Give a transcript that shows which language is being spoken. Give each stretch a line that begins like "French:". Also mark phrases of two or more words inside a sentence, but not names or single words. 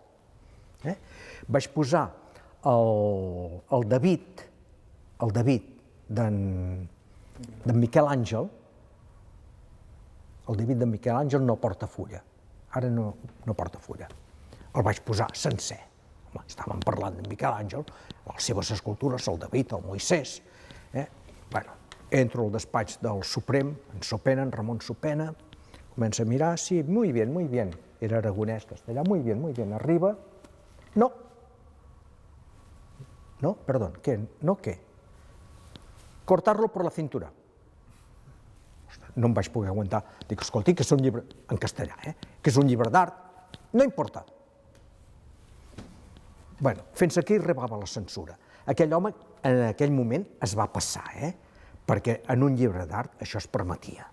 Catalan: Vaig posar el David d'en Miquel Àngel, el David d'en Miquel Àngel no porta fulla, ara no porta fulla, el vaig posar sencer. Estàvem parlant de Miquel Àngel, les seves escultures, el David, el Moisès. Entro al despatx del Suprem, en Sopena, en Ramon Sopena, comença a mirar, sí,
Spanish: muy bien,
Catalan: era aragonès, castellà,
Spanish: muy bien, arriba, no, perdón, ¿qué? ¿No qué? Cortarlo por la cintura.
Catalan: No em vaig poder aguantar, dic, escolti, que és un llibre, en castellà, que és un llibre d'art, no importa. Bé, fins aquí arribava la censura. Aquell home, en aquell moment, es va passar, perquè en un llibre d'art això es permetia.